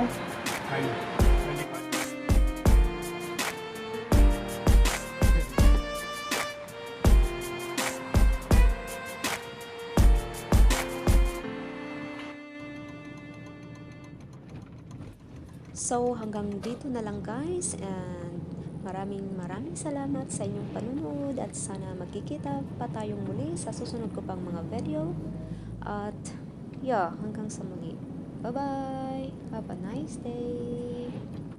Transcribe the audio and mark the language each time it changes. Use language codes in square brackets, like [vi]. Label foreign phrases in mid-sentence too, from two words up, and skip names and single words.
[de] Eine. [tl] So, hanggang dito na lang guys, and maraming salamat sa inyong panunod at sana magkikita pa tayong muli sa susunod ko pang mga video. At yeah, hanggang sa muli. [en] Bye bye! Have a nice day!